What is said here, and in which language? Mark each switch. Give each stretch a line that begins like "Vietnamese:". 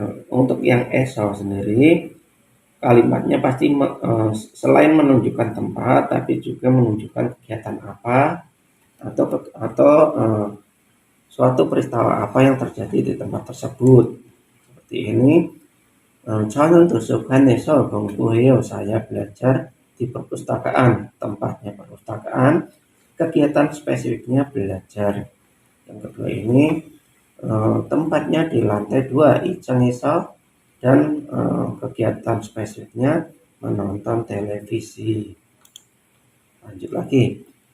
Indonesian: Untuk yang eso sendiri, kalimatnya pasti selain menunjukkan tempat, tapi juga menunjukkan kegiatan apa atau suatu peristiwa apa yang terjadi di tempat tersebut. Seperti ini,
Korean: 저는 도서관에서 공부해요.
Indonesian: Saya belajar di perpustakaan. Tempatnya perpustakaan, kegiatan spesifiknya belajar. Yang kedua ini tempatnya di lantai 2, 2층에서, dan kegiatan spesifiknya menonton televisi. Lanjut lagi.